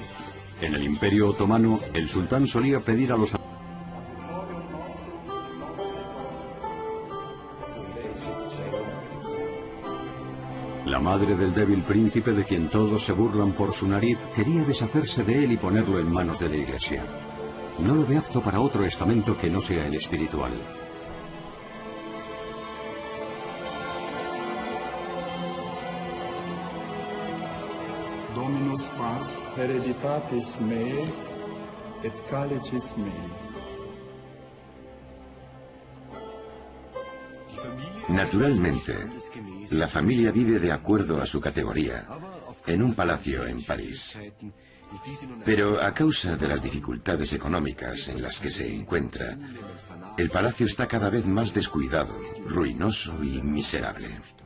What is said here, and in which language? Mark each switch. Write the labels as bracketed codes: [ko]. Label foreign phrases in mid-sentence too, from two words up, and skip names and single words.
[es] En el Imperio Otomano, el sultán solía pedir a los La madre del débil príncipe, de quien todos se burlan por su nariz, quería deshacerse de él y ponerlo en manos de la Iglesia. No lo ve apto para otro estamento que no sea el espiritual. [la] Dominus pars hereditatis mei et calicis mei. [es] Naturalmente, la familia vive de acuerdo a su categoría, en un palacio en París. Pero a causa de las dificultades económicas en las que se encuentra, el palacio está cada vez más descuidado, ruinoso y miserable.